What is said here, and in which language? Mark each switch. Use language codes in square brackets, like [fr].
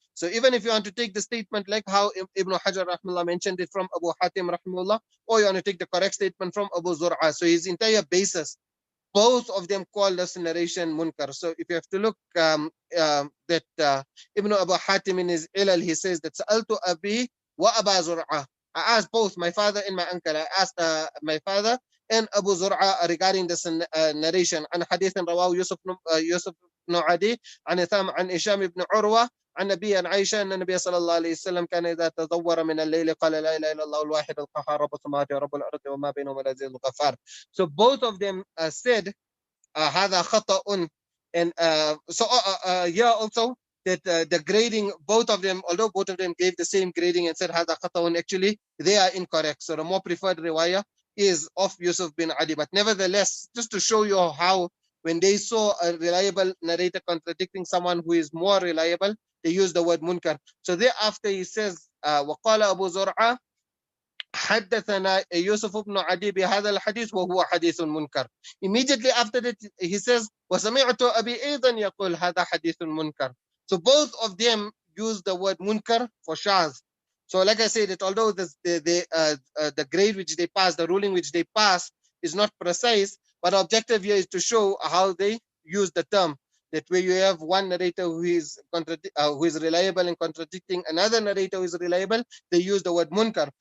[en] So even if you want to take the statement like how Ibn Hajar rahimahullah mentioned it from Abu Hatim rahimahullah, or you want to take the correct statement from Abu Zur'a, so his entire basis, both of them call this narration munkar. So if you have to look that Ibn Abu Hatim in his ilal, he says that [ar] Sa'altu Abi wa Aba Zur'a. [en] I asked both my father and my uncle. I asked my father and Abu Zur'a regarding this narration. [ar] An Ḥadīth rawahu Yusuf ibn Adi, an Itham, an Hisham ibn Urwa, عن نبي عن عائشة أن النبي صلى الله عليه وسلم كان إذا تزور من الليل قال لا إله إلا الله الواحد القهار رب السماوات ورب الأرض وما بينهما العزيز الغفار. [en] So both of them said [ar] هذا خطأ, [en] and so here also that the grading, both of them, although both of them gave the same grading and said هذا خطأ, actually they are incorrect. So the more preferred riwayah is of Yusuf bin Adi. But nevertheless, just to show you how when they saw a reliable narrator contradicting someone who is more reliable, they use the word munkar. So thereafter he says, [ar] وقال أبو زرعة حدثنا يوسف بن عدي بهذا الحديث وهو حديث منكر. [en] Immediately after that he says, [ar] وسمعت أبي أيضا يقول هذا حديث منكر. [en] So both of them use the word munkar for shaz. So like I said, that although the grade which they pass, the ruling which they pass is not precise, but the objective here is to show how they use the term. that where you have one narrator who is reliable and contradicting another narrator who is reliable, they use the word munkar.